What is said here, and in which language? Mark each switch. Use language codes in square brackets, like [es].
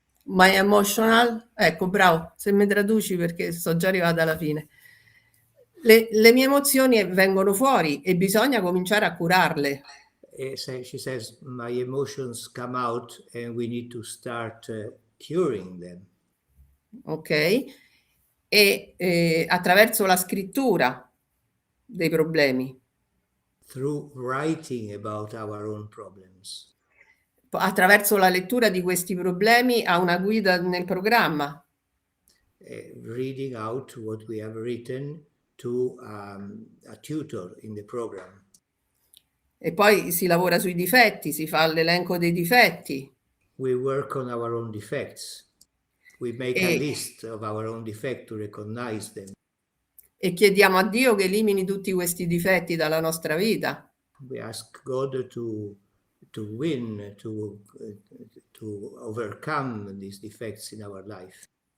[en] my emotional, [it] ecco, bravo, se mi traduci, perché sto già arrivata alla fine. Le mie emozioni vengono fuori e bisogna cominciare a curarle. [en] She says, my emotions come out and we need to start curing them. Ok? [it] E attraverso la scrittura dei problemi. [en] Through writing about our own problems. [it] Attraverso la lettura di questi problemi a una guida nel programma. [en] Reading out what we have written to a tutor in the program. [it] E poi si lavora sui difetti, si fa l'elenco dei difetti. [en] We work on our own defects. We make a list of our own defects to recognize them. [it] E chiediamo a Dio che elimini tutti questi difetti dalla nostra vita. [en] We ask God to win, to overcome these defects in our life.